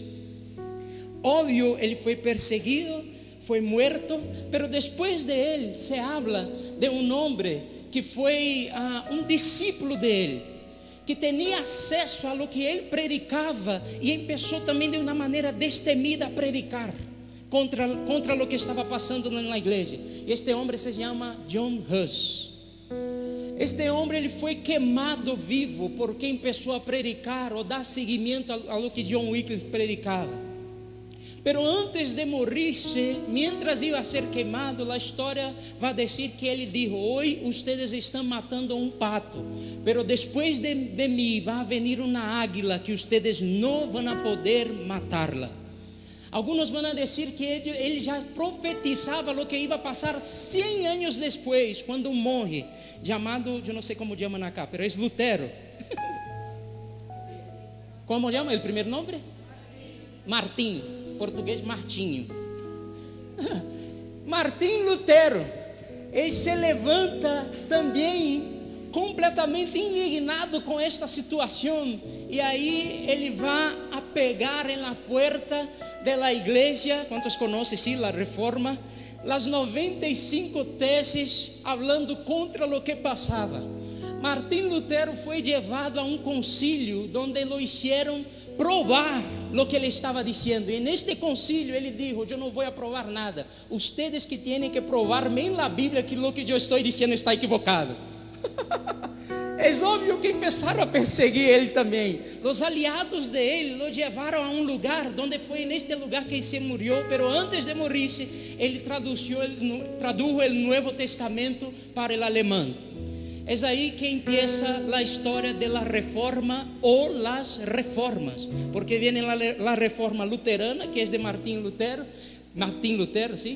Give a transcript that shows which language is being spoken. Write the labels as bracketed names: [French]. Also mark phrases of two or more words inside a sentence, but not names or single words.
[Spanish] Obvio, él fue perseguido, fue muerto, pero después de él se habla de un hombre que fue un discípulo de él, que tenía acceso a lo que él predicaba y empezó también de una manera destemida a predicar contra lo que estaba pasando en la iglesia. Y este hombre se llama John Huss. Este hombre [Portuguese] ele foi queimado vivo [Spanish] porque empezó a predicar o dar seguimiento a lo que John Wycliffe predicava. Pero antes de morirse, mientras iba a ser queimado, la historia va a decir que ele dijo: hoy ustedes están matando un pato, pero después de mí va a venir una águila que ustedes no van a poder matarla. Algunos van a decir que [Portuguese] ele já profetizava [Spanish] lo que iba a pasar 100 años después, cuando un monje llamado, yo no sé cómo llaman acá, pero es Lutero. ¿Cómo llama el primer nombre? [Portuguese] Martim, português Martinho. Martim Lutero, ele se levanta também completamente indignado com esta situação, e aí ele vai a pegar [Spanish] en la puerta de la iglesia. ¿Cuántos conocen, sí, la reforma? Las 95 teses hablando contra lo que pasaba. [Portuguese] Martim Lutero foi levado a um concílio [Spanish] donde lo hicieron provar lo que [Portuguese] ele estava dizendo. E neste concílio ele dijo: eu não vou aprovar nada, [Spanish] ustedes que tienen que provarme en la Biblia que lo que [Portuguese] eu estou dizendo está equivocado. É óbvio que começaram a perseguir ele também. Os aliados de ele lo levaram a um lugar onde foi neste lugar que ele se murió, [Spanish] pero antes de morirse [Portuguese] ele [Spanish] tradujo el Nuevo Testamento para el alemán. Es ahí que empieza la historia de la reforma o las reformas, porque viene la reforma luterana, que es de Martín Lutero, ¿sí?